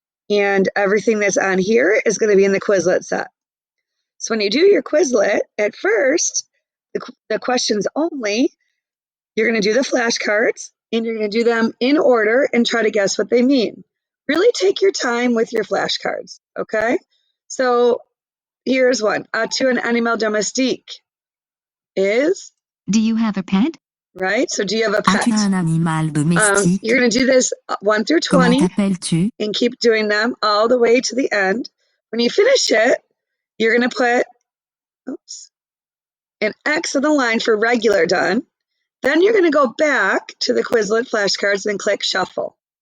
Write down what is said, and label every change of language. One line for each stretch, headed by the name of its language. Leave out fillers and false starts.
English: And everything that's on here is going to be in the Quizlet set. So when you do your Quizlet, at first, the questions only, you're going to do the flashcards, and you're going to do them in order and try to guess what they mean. Really take your time with your flashcards, okay? So here's one.
French: As-tu un animal domestique?
English: Is? Do you have a pet? Right? So do you have a pet?
French: As-tu un animal domestique?
English: You're going to do this 1 through 20.
French: Comment t'appelles-tu?
English: And keep doing them all the way to the end. When you finish it, you're going to put an X on the line for regular done. Then you're going to go back to the Quizlet flashcards and click shuffle.